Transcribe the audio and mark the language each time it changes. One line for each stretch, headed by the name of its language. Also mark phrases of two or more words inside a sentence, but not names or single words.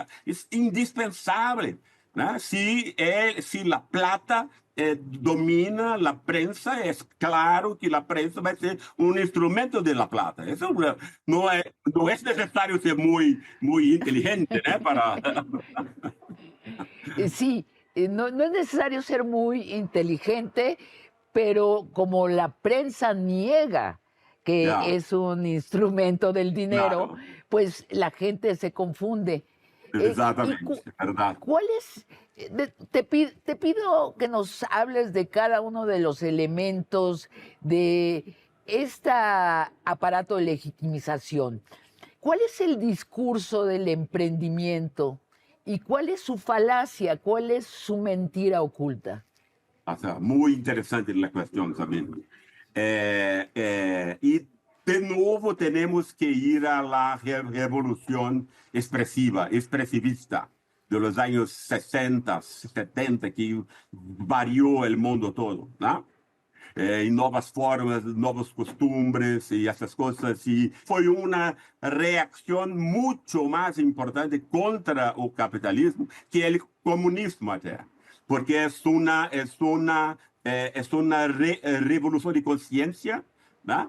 Portuguese: É indispensável, né? Se a plata domina a prensa, é claro que a prensa vai ser um instrumento
Spanish: de la plata.
Portuguese: Isso não é necessário ser muito inteligente, né? Para
Spanish: Sí, no, no es necesario ser muy inteligente, pero como la prensa niega que ya, es un instrumento del dinero, claro, pues la gente se confunde. ¿Y
Portuguese: exatamente, é verdade.
Spanish: cuál es? Te pido que nos hables de cada uno de los elementos de este aparato de legitimización. ¿Cuál es el discurso del emprendimiento? ¿Y cuál es su falacia? ¿Cuál es su mentira oculta? O sea, muy interesante la cuestión también. Y de nuevo tenemos que ir a la revolución expresivista de los años 60, 70, que varió el mundo todo, ¿no?
Portuguese: Em novas formas, novos costumbres e essas coisas. E foi uma reação muito mais importante contra o capitalismo que o comunismo até, porque é uma revolução de consciência, né?